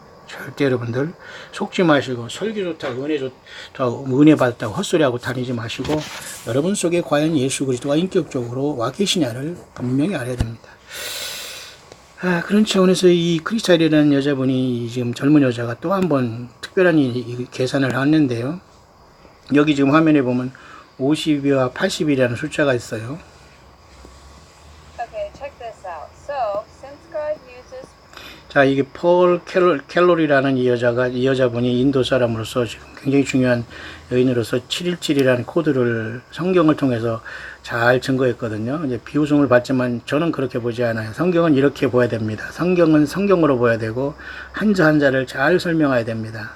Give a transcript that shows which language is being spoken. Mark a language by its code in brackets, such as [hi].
[ko] 절대 여러분들 속지 마시고, 설교 좋다고 은혜 좋다고 은혜 받았다고 헛소리하고 다니지 마시고, 여러분 속에 과연 예수 그리스도가 인격적으로 와 계시냐를 분명히 알아야 됩니다. 그런 차원에서 이 크리스탈이라는 여자분이, 지금 젊은 여자가 또 한 번 특별한 계산을 했는데요. 여기 지금 화면에 보면 50이와 80이라는 숫자가 있어요. [en] Okay, check this out. So, since God uses [ko] 자, 이게 폴 켈로리라는 이 여자분이 인도 사람으로서 지금 굉장히 중요한 여인으로서 717이라는 코드를 성경을 통해서 잘 증거했거든요. 이제 비웃음을 받지만 저는 그렇게 보지 않아요. 성경은 이렇게 보아야 됩니다. 성경은 성경으로 보아야 되고 한자 한자를 잘 설명해야 됩니다.